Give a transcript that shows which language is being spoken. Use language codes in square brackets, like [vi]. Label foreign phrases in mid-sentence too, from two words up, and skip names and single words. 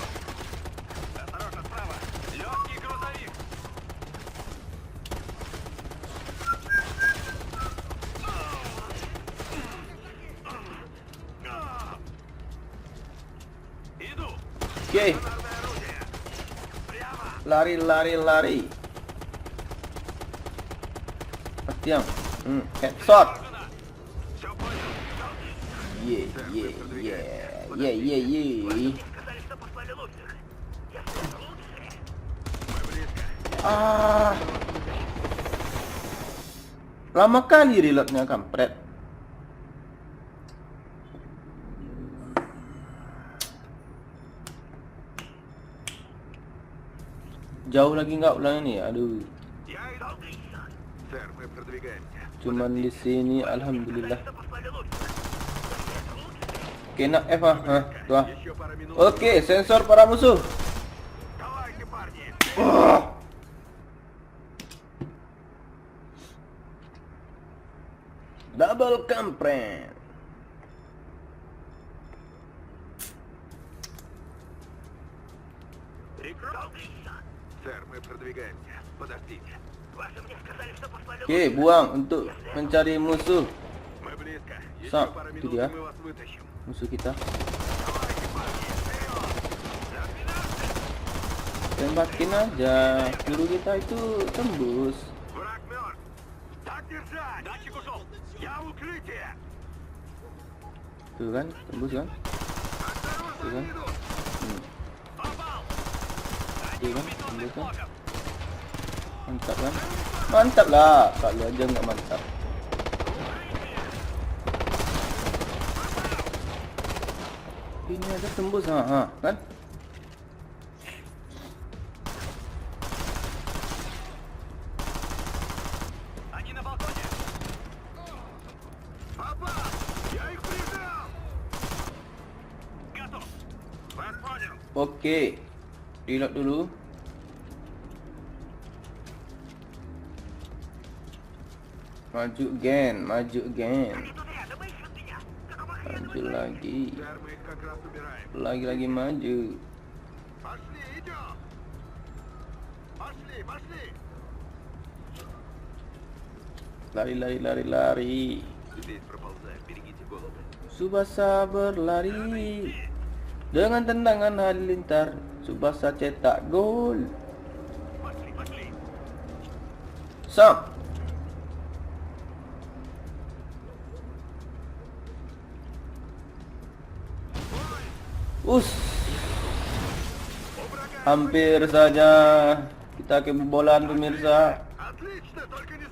[ru] Осторожно, справа! Легкий грузовик! Иду! [id] Oke, [ru] Стационарное орудие. [id] lari lari lari. Tiang. Headshot. [ru] Все понял. Ye ye ye ye ye ye. Сказали, что послали лучших. Я лучшие. Мы близко. Ah. [id] Lama kali reloadnya kampret. Jauh lagi nggak ulang ini? Aduh. [ru] Я иду. Сэр, мы продвигаемся. [id] Cuman di sini alhamdulillah. [ru] Что послали лучших. [id] Kena F ah. Hah, tuh ah. [ru] Еще пара минут. [id] Oke, sensor para musuh. [ru] Давайте, парни. [id] Double kampret. [ru] Сэр, мы продвигаемся. Подождите. Ваши мне сказали, что послали [id] Oke, buang untuk mencari musuh. [ru] Мы близко. Еще Сам, пара [id] itu [ru] минут, [id] dia. [ru] и мы вас вытащим. [id] Musuh kita. [ru] Давайте, парни, вперед! [id] Tembakin aja. Peluru kita itu tembus. [ru] Враг мертв. Так держать! Датчик ушел! Я в укрытие! [id] Tuh kan, tembus kan? [ru] Осторожно, [id] Tuh kan? [ru] они идут! Попал! [id] Tuh kan, [ru] Бетонных [id] tembus kan? [ru] блоков! [id] Mantap kan? Mantap lah. Kali aja nggak mantap. Ini aja tembus kan? [ru] Они на балконе! Попал! Я их прижал! Готов! Вас понял! [id] Oke. Reload dulu. Maju gen, maju gen. Maju lagi. [ru] Сэр, мы их как раз убираем. [id] Lagi maju. [ru] Пошли, идем! Пошли, пошли! [id] Lari. [ru] Здесь проползаем, берегите головы. [id] Tsubasa berlari dengan tendangan halilintar. Tsubasa cetak gol. [ru] Пошли, пошли! Sam. У Us, врага [id] hampir saja kita kebobolan pemirsa. [ru] Отлично, только